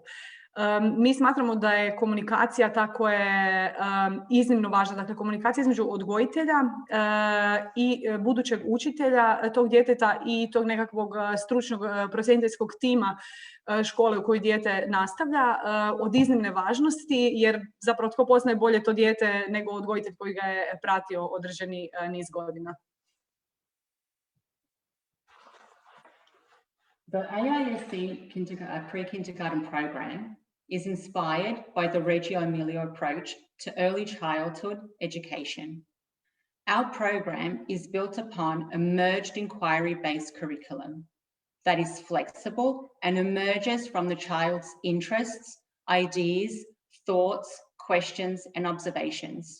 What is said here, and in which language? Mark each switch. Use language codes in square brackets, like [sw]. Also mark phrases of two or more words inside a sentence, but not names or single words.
[hr] Mi smatramo da je komunikacija ta koja je iznimno važna, dakle komunikacija između odgojitelja i budućeg učitelja tog djeteta i tog nekakvog stručnog procjeniteljskog tima škole u kojoj dijete nastavlja od iznimne važnosti, jer zapravo tko poznaje bolje to dijete nego odgojitelj koji ga je pratio određeni niz godina. [en] The AISC pre-kindergarten program is inspired by the Reggio Emilia approach to early childhood education. Our program is built upon a merged inquiry-based curriculum that is flexible and emerges from the child's interests, ideas, thoughts, questions, and observations.